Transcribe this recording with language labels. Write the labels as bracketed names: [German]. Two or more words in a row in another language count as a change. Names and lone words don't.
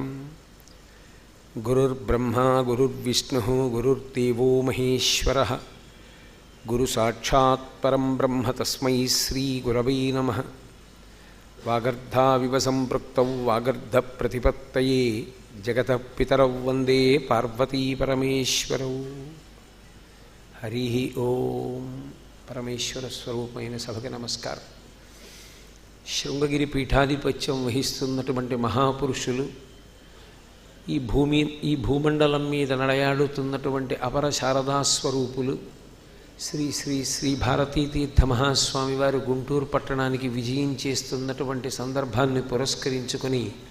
[Sanskrit] गुरुर्ब्रह्मा गुरुर्विष्णुः गुरुर्देवो महेश्वरः गुरुसाक्षात् परं ब्रह्म तस्मै श्रीगुरवे नमः। वागर्धाविव सम्पृक्तौ वागर्धप्रतिपत्तये जगतः पितरौ वन्दे पार्वतीपरमेश्वरौ। हरि ओम। [Telugu] పరమేశ్వర స్వరూపమైన సభకి నమస్కారం. శృంగగిరి పీఠాధిపత్యం వహిస్తున్నటువంటి మహాపురుషులు, ఈ భూమండలం మీద నడయాడుతున్నటువంటి అపర శారదాస్వరూపులు శ్రీ శ్రీ శ్రీ భారతీతీర్థ మహాస్వామి వారు గుంటూరు పట్టణానికి విజయం చేస్తున్నటువంటి సందర్భాన్ని పురస్కరించుకొని